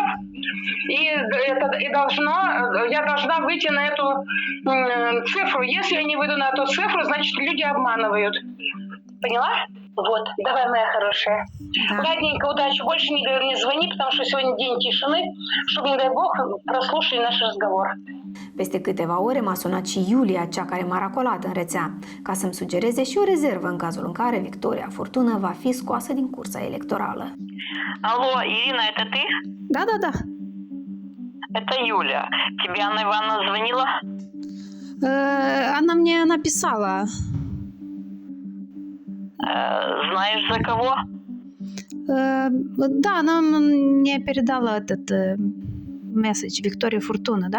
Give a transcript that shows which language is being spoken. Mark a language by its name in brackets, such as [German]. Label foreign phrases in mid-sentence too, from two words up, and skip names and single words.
[Russian] И я должна выйти на эту цифру. Если я не выйду на эту цифру, значит, люди обманывают. Поняла? Вот, давай, моя хорошая. Да. Ладненько, удачи. Больше не звони, потому что сегодня день тишины, чтобы, не дай бог, прослушали наш разговор. [Romanian] Peste câteva ore m-a sunat și Iulia, cea care m-a racolat în rețea, ca să-mi sugereze și o rezervă în cazul în care Victoria Furtună va fi scoasă din cursa electorală. [Russian] Алло, Ирина, это ты? Да. Это Юля. Тебе Анна Ивановна звонила? Она мне написала. Знаешь, за кого? Да, она мне передала этот месседж Виктории Фуртуны, да?